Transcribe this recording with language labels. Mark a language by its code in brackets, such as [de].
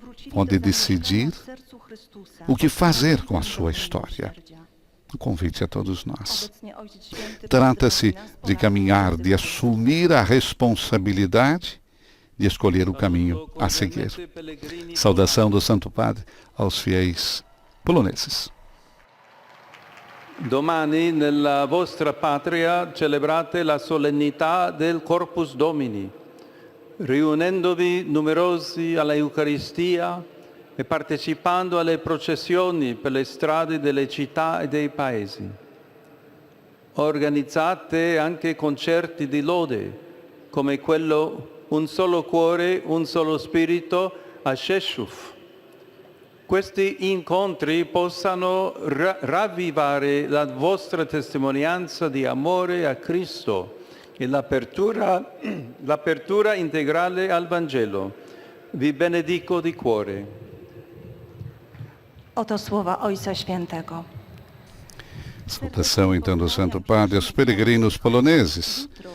[pt] Pode decidir o que fazer com a sua história. Um convite a todos nós. Trata-se de caminhar, de assumir a responsabilidade de escolher o caminho a seguir. Saudação do Santo Padre aos fiéis poloneses. [it] Domani nella vostra patria celebrate la solennità del Corpus Domini, riunendovi numerosi alla Eucaristia e partecipando alle processioni per le strade delle città e dei paesi. Organizzate anche concerti di lode, come quello Un solo cuore, un solo spirito a Rzeszów. Questi incontri possano ravvivare la vostra testimonianza di amore a Cristo e l'apertura integrale al Vangelo. Vi benedico di cuore. [pl] Oto słowa Ojca Świętego. [pt] Saudação então do Santo Padre aos peregrinos poloneses.